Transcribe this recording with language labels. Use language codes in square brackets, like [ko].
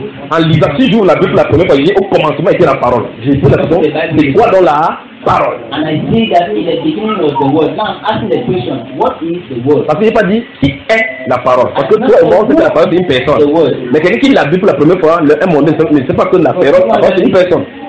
[fr] En lisant, si j'ouvre la Bible la première fois, il dit au commencement était la parole. J'ai dit la question, c'est quoi dans la parole? [en] And I say that in the beginning was the word. Now I'm asking the question, what is the word? [fr] Parce que j'ai pas dit qui est la parole. Parce que toi, on sait que la parole c'est une personne. Mais quelqu'un qui l'a vu pour la première fois, le un monde ne sait pas que la parole, la parole c'est une personne.